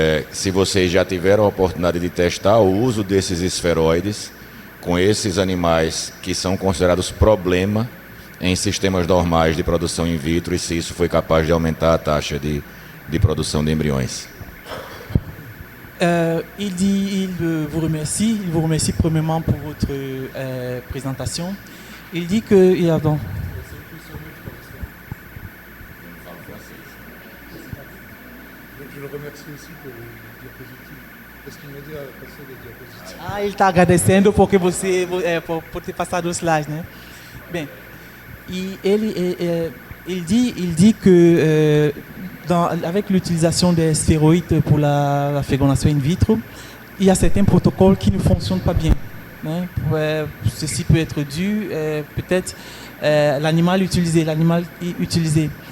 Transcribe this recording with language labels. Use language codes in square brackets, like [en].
[pt] Se vocês já tiveram a oportunidade de testar o uso desses esferoides com esses animais que são considerados problema em sistemas normais de produção in vitro e se isso foi capaz de aumentar a taxa de produção de embriões. [fr] Il vous remercie premièrement pour votre présentation. Il dit que... Je le remercie aussi pour les diapositives, parce qu'il m'a dit à passer les diapositives. [pt] Ele está agradecendo porque por ter passado os slides, né? [fr] Bem, e il dit que avec l'utilisation des stéroïdes pour la fécondation in vitro, il y a certains protocoles qui ne fonctionnent pas bien. Né? Ceci peut être dû, peut-être, l'animal utilisé.